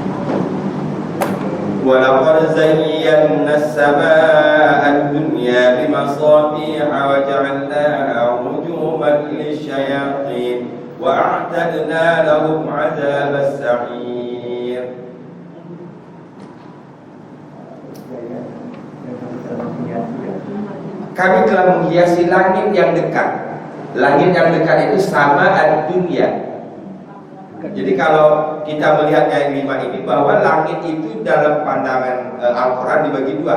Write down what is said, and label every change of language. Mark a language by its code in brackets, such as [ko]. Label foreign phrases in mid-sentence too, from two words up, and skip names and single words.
[ar] ولقد زينا السماء الدنيا بما مصابيح وجعلناها رجوما للشياطين وأعتدنا لهم عذاب السعير. [id] Kami telah menghiasi langit yang dekat. Langit yang dekat itu sama ad-dunya. Jadi kalau kita melihat yang 5 ini, bahwa langit itu dalam pandangan Al-Quran dibagi dua.